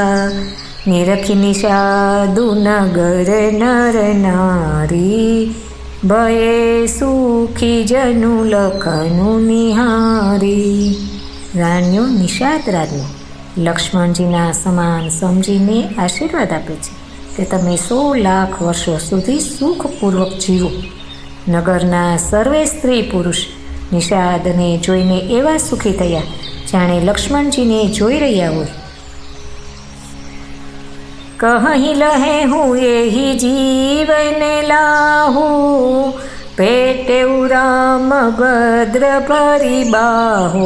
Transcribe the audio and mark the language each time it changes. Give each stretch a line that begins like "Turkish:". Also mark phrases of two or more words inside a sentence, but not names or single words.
Awadhi: निरखी निषादु नगर नर नारी, भये सुखी जनु लखनु निहारी।
Gujarati: રાણિયોં નિષાદ રાજ્ઞ લક્ષ્મણજીના સમાન સમજીને આશીર્વાદ આપે છે કે તમે 100 લાખ વર્ષો સુધી સુખપૂર્વક જીવો। નગરના સર્વે સ્ત્રી પુરુષ નિષાદને જોઈને એવા સુખી થયા જાણે લક્ષ્મણજીને જોઈ રહ્યા હોય।
Awadhi: कही लहे हूं एही जीवन लाहु, पेटे राम भद्र भरी बाहु।